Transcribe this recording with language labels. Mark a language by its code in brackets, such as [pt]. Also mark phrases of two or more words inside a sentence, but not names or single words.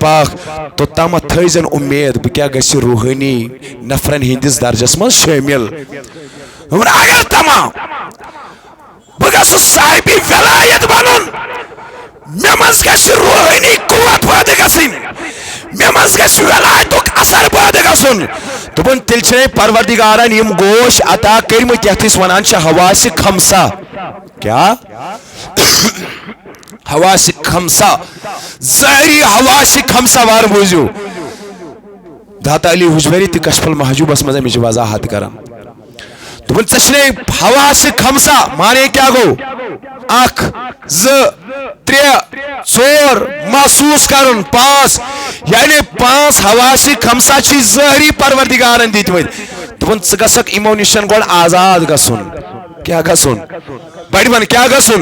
[ks] پاک توتام تھزن امید بہ کیا گژھِ روحانی نفرن ہندس درجس من شامل اگر تمام بہ گژھٕ صاحب ولایت بنن مے مز گژھِ روحانی قوت پٲدٕ گژھٕنۍ مے مز گژھِ ولایتُک اثر پٲدٕ گژھُن دوٚپُن تیٚلہِ چھِ پروردگارن یم گوش عطا کٔرمٕتۍ یتھ أسۍ ونان چھِ حواس خمسہ کیا حواس خمسہ ظاہری حواس خمسہ وار بوٗزِو داتا علی حجویری تہِ کشف المحجوبس منٛز امِچ وضاحت کران دوٚپُن ژےٚ چھِنے حواس خمسہ مانے کیا گوٚو اکھ زٕ ترٛےٚ ژور محسوس کرن پانٛژھ یعنی پانٛژھ حواس خمسہ چھ ظٲہری پروردگارن دِتمٕتۍ دوٚپُن ژٕ گژھکھ یِمو نِشن گۄڈٕ آزاد گژھُن کیٛاہ گژھُن بڑِ بن کیٛاہ گژھُن